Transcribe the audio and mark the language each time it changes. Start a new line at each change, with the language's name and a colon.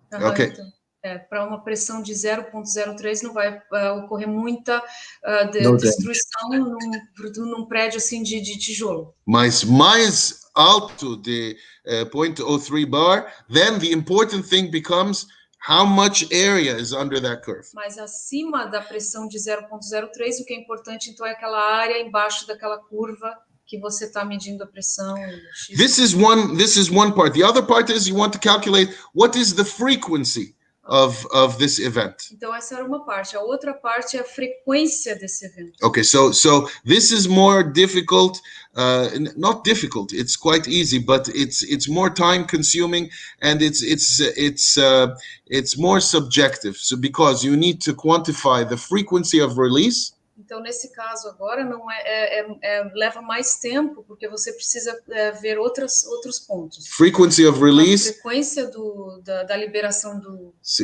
English: Okay.
Portuguese: Então, para uma pressão de 0,03 não vai ocorrer muita destruição num prédio assim de tijolo. Mas mais alto de
English: 0.03 bar, then the important thing becomes how much area is under that curve.
Portuguese: Mas acima da pressão de 0,03, o que é importante então é aquela área embaixo daquela curva que você está medindo a pressão.
English: This is one part. The other part is you want to calculate what is the frequency of this event.
Portuguese: Então essa era uma parte. A outra parte é a frequência desse evento.
English: Okay, so this is more difficult, not difficult. It's quite easy, but it's more time consuming and it's more subjective. So because you need to quantify the frequency of release.
Portuguese: Então, nesse caso agora, não leva mais tempo, porque você precisa ver outros pontos.
English: Frequency of release.
Portuguese: A frequência da liberação do